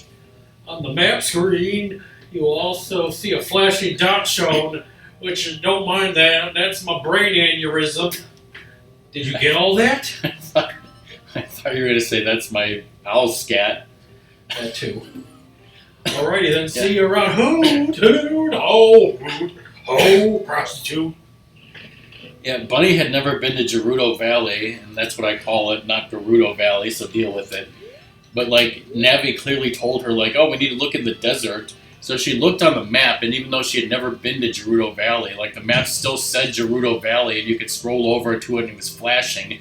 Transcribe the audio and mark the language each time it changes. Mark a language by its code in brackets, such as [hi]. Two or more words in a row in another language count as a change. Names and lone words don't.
[en] On the map screen, you will also see a flashing dot shown, which, don't mind that, that's my brain aneurysm. Did you get all that? I thought you were going to say that's my owl scat. That too. Alrighty then, see you around. Hoot, hoot, ho, hoot, ho, prostitute. Yeah, Bunny had never been to Gerudo Valley, and that's what I call it, not Gerudo Valley, so deal with it. But, Navi clearly told her, oh, we need to look in the desert. So she looked on the map, and even though she had never been to Gerudo Valley, the map still said Gerudo Valley, and you could scroll over to it, and it was flashing.